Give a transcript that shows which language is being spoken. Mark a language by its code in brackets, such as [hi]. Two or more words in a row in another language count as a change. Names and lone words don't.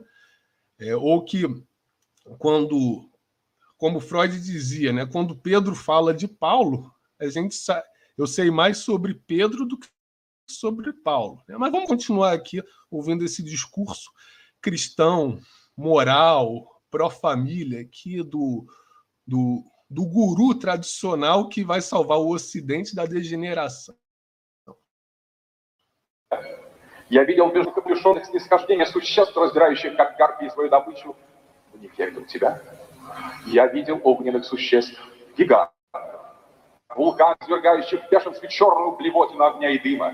[pt] Ou que quando, como Freud dizia, né, quando Pedro fala de Paulo, eu sei mais sobre Pedro do que sobre Paulo, né? Mas vamos continuar aqui ouvindo esse discurso cristão, moral, pró-família aqui do guru tradicional que vai salvar o Ocidente da degeneração. [ru] Я видел между капюшонных снисхождения существ, раздирающих как гарпии свою добычу. В них я видел тебя. Я видел огненных существ, гигантов, вулкан, извергающих в бешенстве черную блевотину огня и дыма.